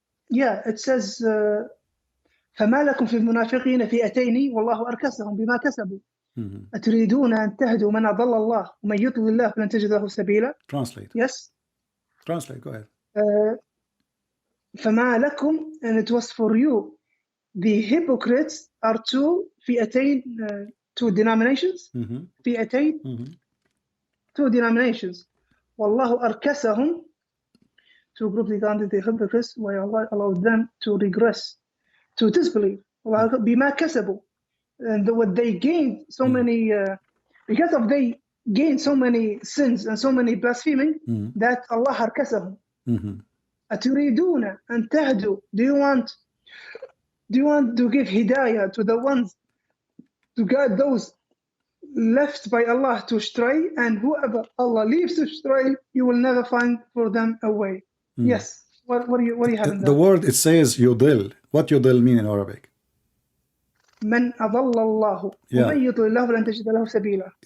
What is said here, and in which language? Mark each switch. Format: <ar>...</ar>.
<en>Yeah, it says</en> <ar>فما لكم في المنافقين فئتين والله أركسهم بما كسبوا أتريدون أن تهدوا من أضل الله ومن يضلل الله فلن تجد له سبيلا.</ar> <en>Translate. Yes. Translate, go ahead.</en> <ar>فما لكم,</ar> <en>and it was for you. The hypocrites are two</en> <ar>فئتين,</ar> <en>two denominations.</en> <ar>فئتين,</ar> <en>two denominations.</en> <ar>والله أركسهم,</ar> <en>two groups regarding the hypocrites, where Allah allowed them to regress, to disbelieve.</en> <ar>بما كسبوا,</ar> <en>and what they gained so many, because of they gained so many sins and so many blaspheming, that Allah</en> <ar>أركسهم. أتريدون أن تهدوا,</ar> <en>do you want to give hidayah to the ones, to guide those left by Allah to stray, and whoever Allah leaves to stray, you will never find for them a way. Yes. What do you have in the word, it says yudil. What yudil mean in Arabic?</en> <ar>من أضل الله ومن يضلل الله فلن تجد له سبيلا.</ar>